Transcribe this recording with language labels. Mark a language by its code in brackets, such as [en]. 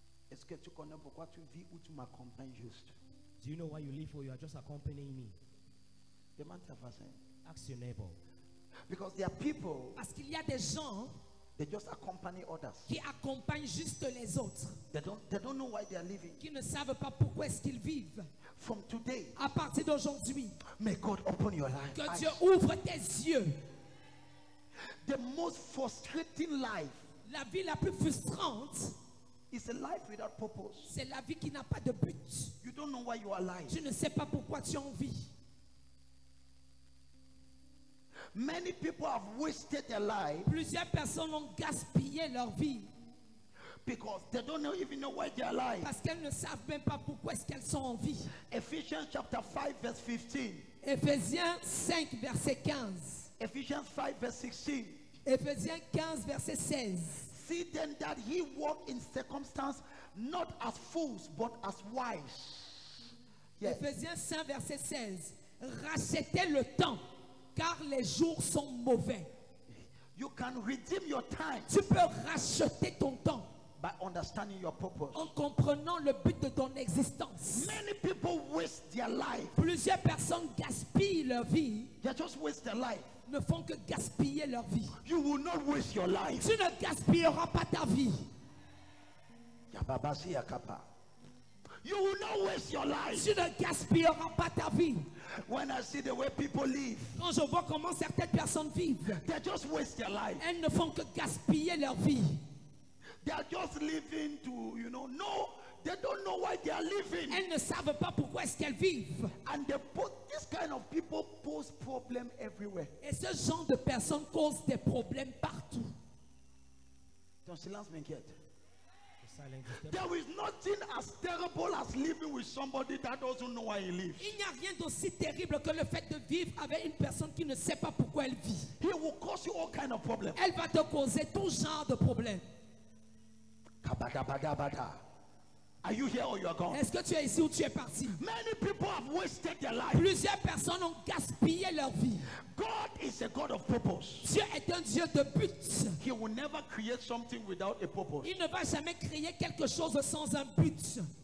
[fr] est-ce que tu connais pourquoi tu vis ou tu m'accompagnes juste? [en] Do you know why you live or you are just accompanying me? [fr] Demande ta voisin. [en] Ask your neighbor. Because there are people, [fr] parce qu'il y a des gens [en] they just accompany others. [fr] qui accompagnent juste les autres, [en] They don't know why they are living. [fr] qui ne savent pas pourquoi est-ce qu'ils vivent. [en] From today, [fr] À partir d'aujourd'hui, [en] may God open your life. [fr] que Dieu ouvre tes yeux. [en] The most frustrating life [fr] La vie la plus frustrante, [en] is a life without purpose. [fr] c'est la vie qui n'a pas de but. [en] You don't know why you are alive. [fr] Tu ne sais pas pourquoi tu en vis. [en] Many people have wasted their life [fr] Plusieurs personnes ont gaspillé leur vie [en] because they don't even know why they are alive. [fr] parce qu'elles ne savent même pas pourquoi est-ce qu'elles sont en vie. [en] Ephesians chapter 5 verse 15. [fr] Éphésiens 5, verset 15. [en] Ephesians 5 verse 16. [fr] Éphésiens 15, verset 16. [en] See then that ye walk in circumstance not as fools but as wise. Yes. [fr] Éphésiens 5, verset 16. Rachetez le temps, car les jours sont mauvais. [en] You can redeem your time [fr] Tu peux racheter ton temps [en] by understanding your purpose. [fr] en comprenant le but de ton existence. [en] Many people waste their life. [fr] Plusieurs personnes gaspillent leur vie, [en] They just waste their life. [fr] ne font que gaspiller leur vie. [en] You will not waste your life. [fr] Tu ne gaspilleras pas ta vie. Yababasi yakapa. [en] You will not waste your life. [fr] Tu ne gaspilleras pas ta vie. [en] When I see the way people live, [fr] Quand je vois comment certaines personnes vivent, [en] they just waste their life. [fr] elles ne font que gaspiller leur vie. [en] They are just living to, no, they don't know why they are living. [fr] Elles ne savent pas pourquoi est-ce qu'elles vivent. [en] And this kind of people pose problems everywhere. [fr] Et ce genre de personnes cause des problèmes partout. Ton silence m'inquiète. [en] The silence is There is nothing as terrible as living with somebody that doesn't know why he lives. [fr] Il n'y a rien d'aussi terrible que le fait de vivre avec une personne qui ne sait pas pourquoi elle vit. [en] He will cause you all kind of problems. [fr] Elle va te causer tout genre de problèmes. Kabadabadabada. [en] Are you here or you are gone? [fr] Est-ce que tu es ici ou tu es parti? [en] Many people have wasted their life. [fr] Plusieurs personnes ont gaspillé leur vie. [en] God is a God of purpose. [fr] Dieu est un Dieu de but. [en] He will never create something without a purpose. [fr] Il ne va jamais créer quelque chose sans un but.